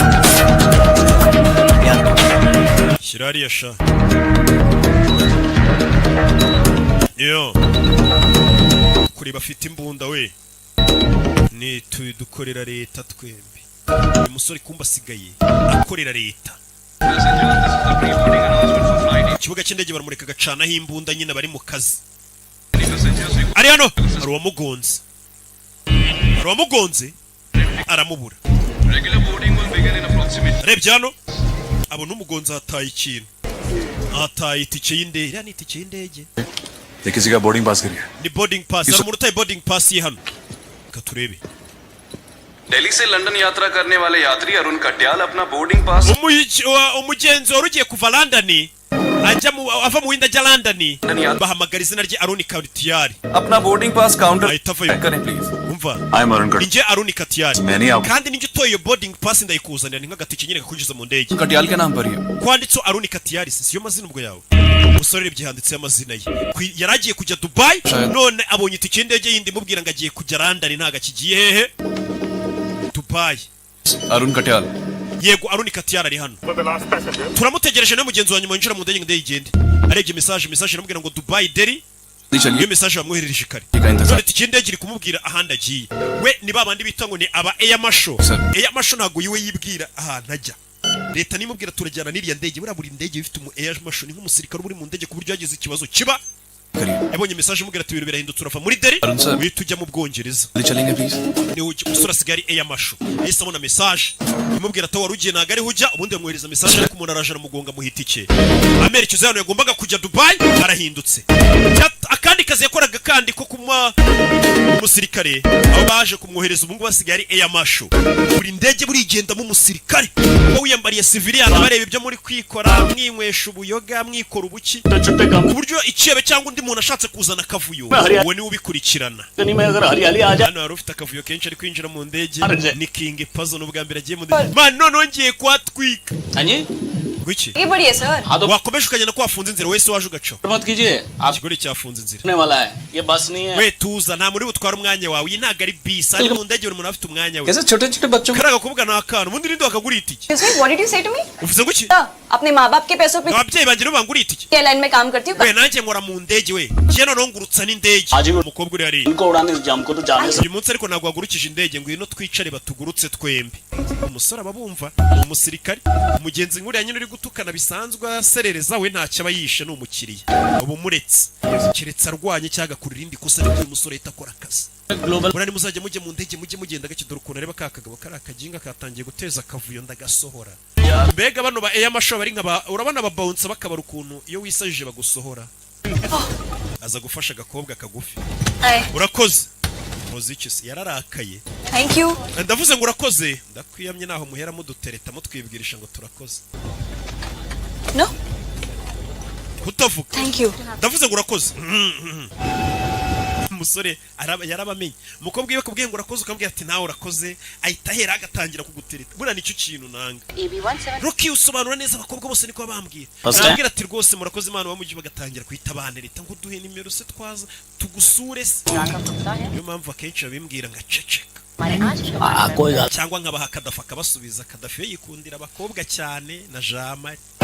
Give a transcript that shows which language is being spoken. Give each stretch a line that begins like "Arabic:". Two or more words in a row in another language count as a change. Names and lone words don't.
Kinyarwanda: Shirari yasha yo kuri bafite imbunda we ni dukorera leta twembi uyu musore kumba asigaye akorera leta ikibuga cy'indege baramureka agacanaho imbunda nyine bari mu kazi ari hano hari uwamugonze aramubura arebye hano abona umugonzi hataye ikintu hataye itike y'indege iriya ni itike y'indege
Hindi: ये किसी का
English: boarding pass
Hindi: करिए
Kinyarwanda: ni
English: boarding pass
Kinyarwanda: hari umuntu utaye
English: boarding pass
Kinyarwanda: ye hano reka turebe
Hindi: दिल्ली से लंदन यात्रा करने वाले यात्री अरुण कट्याल अपना
English: boarding pass
Kinyarwanda: umugenzi wari ugiye kuva London ava mu windi ajya London bahamagara izina rye Aroni Katiyari.
Hindi: अपना
English: boarding pass counter
Kinyarwanda: ahita avayo.
Hindi: करें प्लीज
Kinyarwanda: Umva,
English: I'm Arun Katiyari.
Kinyarwanda: ninjye Aroni Katiyari Many out. kandi ninjye utoye iyo
English: boarding pass
Kinyarwanda: ndayikuzanira ni nk'agatike nyine kakugiza mu ndege.
Hindi: कटियाल के नाम पर ही है।
Kinyarwanda: Kwanditseho Aroni Katiyari siyo mazina ubwo yawe. Umusore byanditse amazina ye. Yaragiye kujya Dubai none abonye itike y'indege yindi mubwira ngo agiye kujya London ntaga kigiye hehe? Dubai.
Hindi: अरुण कटियाल
Kinyarwanda: Yego Aroni Katiyari ari hano. Turamutegereje no mugenzi wa nyuma yinjira mu ndege ngo igende. Arebye message iramubwira ngo Dubai Delhi. Iyo message bamwoherereje kare. None itike y'indege iri kumubwira ahandi agiye. We ni babandi bita ngo ni aba
English: Air Marshal. Air Marshal
Kinyarwanda: ntago yiwe yibwira ahantu ajya. Leta nimubwira turajyana n'iriya ndege buri ndege bifite umu
English: Air Marshal
Kinyarwanda: ni nk'umusirikare uri mu ndege ku buryo yagize ikibazo kiba. Yabonye message imubwira ati ibintu birahindutse urava muri Delhi uhita ujya mu Bwongereza.
Hindi: चलेंगे प्लीज
Kinyarwanda: Ni umusore asigaye
English: Air Marshal.
Kinyarwanda: Yahise abona message imubwira ati wari ugiye ntago ariho ujya ubundi bamwohereza message ariko umuntu araje aramugonga mu hitike. Amerekezo hano yagombaga kujya Dubai arahindutse. Akandi kazi yakoraga kandi ko kuma umusirikare abo baje kumwohereza ubungu basigaye
English: Air Marshal.
Kinyarwanda: Buri ndege burigendamo umusirikare wo wiyambariye civilian bareba ibyo muri kwikora mwinywesha ubuyoga mwikora ubuki ku buryo icebe cyangwa undi muntu ashatse kuzana akavuyo we ni ubikurikirana. Hano hari ufite akavuyo kenshi ari kwinjira mu ndege ni King Pazo n'ubwa mbere agiye mu ndege man none ngiye kwatwika Guki?
Hindi: ये बढ़िया सर
Kinyarwanda: wakomeje ukagenda ko wafunze inzira wese waje ugaca
Hindi: मत कीजिए आप
Kinyarwanda: ikigore cyafunze inzira
Hindi: ने वाला है ये बस नहीं है
Kinyarwanda: we tuza nta muri butwara umwanya wawe iyi ntago ari bisi ari mu ndege buri muntu afite umwanya we
Hindi: कैसे छोटे छोटे बच्चों
Kinyarwanda: karaga kuvuga ni akantu ubundi ninde wakagura itike
English: what did you say to me
Kinyarwanda: uvuze guki
Hindi: अपने माँ बाप के पैसों पे
Kinyarwanda: ababyeyi banjye nibo bangura itike
Hindi: एयरलाइन में काम करती हूँ
Kinyarwanda: we nanjye nkora mu ndege we njye noneho ngurutsa n'indege umukobwa uri hariya
Hindi: इनको उड़ाने जाम को तो जाने से
Kinyarwanda: uyu munsi ariko ntabwo wagurukije indege ngo ino twicare batugurutse twembi umusore aba bumva umusirikare umugenzi nkuriya nyine uri gutukana bisanzwe aserereza we ntacyo aba yishe ni umukiriya ubu muretse keretse arwanye cyangwa akurira irindi kosa ariko uyu musore ahita akora akazi murani muzajya mujye mu ndege mujye mugenda gake dore ukuntu areba ka kagabo kari akaginga katangiye guteza akavuyo ndagasohora mbega bano ba
English: Air Marshal
Kinyarwanda: bari nk'aba urabona aba bounce bakabara ukuntu iyo wisajije bagusohora aza gufasha agakobwa kagufi urakoze muziki se yararakaye
English: thank you
Kinyarwanda: ndavuze ngo urakoze ndakwiyamye naho muhera mudutereta mutwibwirisha ngo turakoze
English: no
Kinyarwanda: kutavuga
English: thank you
Kinyarwanda: ndavuze ngo urakoze umusore yarabamenye umukobwa iyo akubwiye ngo urakoze ukambwira ati nawe urakoze ahita ahera agatangira kugutereta buriya nicyo kintu nanga Rocky usobanura neza abakobwa bose niko bambwira nabwira ati rwose murakoze Imana bamujye bagatangira kwita banereta ngo duhe nimero se twaza tugusure se niyo mpamvu akenshi babimbwira ngaceceka cyangwa nkabaha Kadafi akabasubiza Kadafi yikundira abakobwa cyane na Jamari